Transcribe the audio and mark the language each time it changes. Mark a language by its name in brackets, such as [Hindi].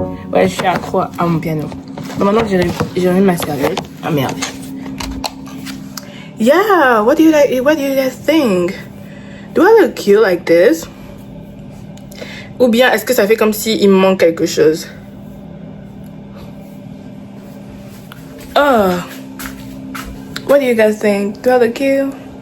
[French] Ouais, je suis accro à mon piano. Bon, maintenant que j'ai remis ma serviette. Ah merde. [English] Yeah, what do you guys think? Do I look cute like this? [French] Ou bien est-ce que ça fait comme si il me manque quelque chose? [English] Oh. What do you guys think? Do I look cute?